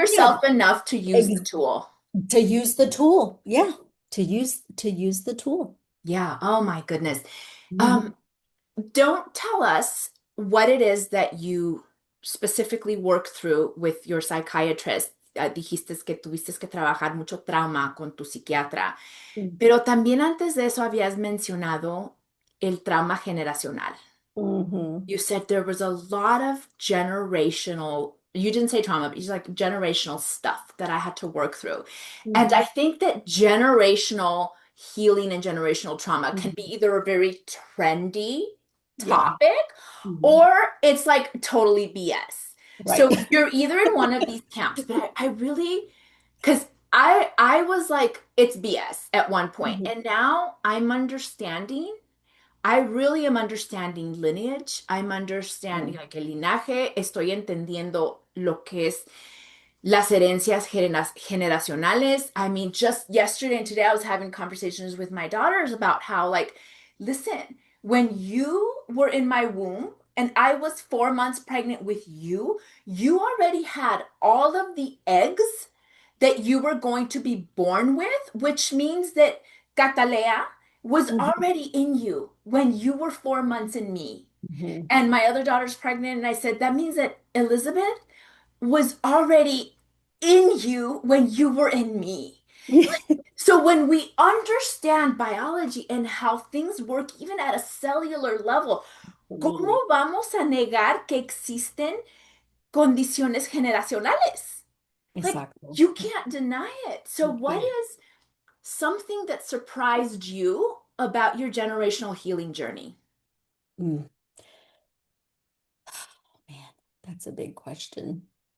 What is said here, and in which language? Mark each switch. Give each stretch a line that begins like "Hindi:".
English: yourself enough to use the ex tool. to use the tool. Yeah, to use the tool. Yeah. Oh my goodness. Mhm. Um, don't tell us what it is that you specifically work through with your psychiatrist.
Spanish: Dijiste que tuviste que trabajar mucho trauma con tu psiquiatra, pero también antes de eso habías mencionado el trauma generacional. Mhm.
English: You said there was a lot of generational, you didn't say trauma, but you said like generational stuff that I had to work through. And I Mhm. think that generational healing and generational trauma can be Mhm. either a very trendy Yeah. topic Mhm. or it's like totally BS. Right. So you're either in one of these camps, but I really, because I was like, it's BS at one point, Mhm. and now I'm understanding. I really am understanding lineage. I'm understanding Mhm.
Spanish: like el linaje. Estoy entendiendo lo que es las herencias generacionales.
English: I mean, just yesterday and today, I was having conversations with my daughters about how, like, listen, when you were in my womb and I was 4 months pregnant with you already had all of the eggs that you were going to be born with, which means that Catalea was Mhm. already in you when you were 4 months in me. Mhm. And my other daughter's pregnant, and I said, that means that Elizabeth was already in you when you were in me. So when we understand biology and how things work, even at a cellular level, Absolutely.
Spanish: ¿cómo vamos a negar que existen condiciones generacionales?
English: Like,
Spanish: Exacto.
English: you can't deny it. So, what Okay. is something that surprised you about your generational healing journey? Mm, man, that's a big question.